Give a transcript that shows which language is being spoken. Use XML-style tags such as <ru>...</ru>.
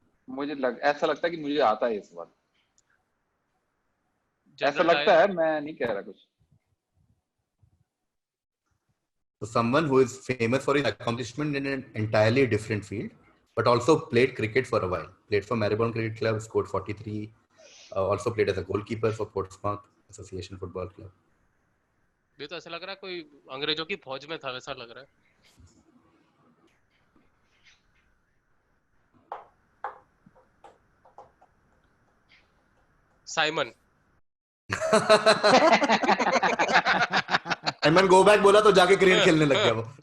<hi>मुझे ऐसा लगता है कि मुझे आता है ये सवाल. ऐसा लगता है, मैं नहीं कह रहा कुछ.</hi> <en>So someone who is famous for his accomplishment in an entirely different field, but also played cricket for a while. Played for Marylebone Cricket Club, scored 43. Also played as a goalkeeper for Portsmouth Association Football Club.</en> <hi>ये तो ऐसा लग रहा है कोई अंग्रेजों की फौज में था, वैसा लग रहा है. साइमन. साइमन गो बैक बोला तो जाके क्रिकेट खेलने लग गया वो.</hi>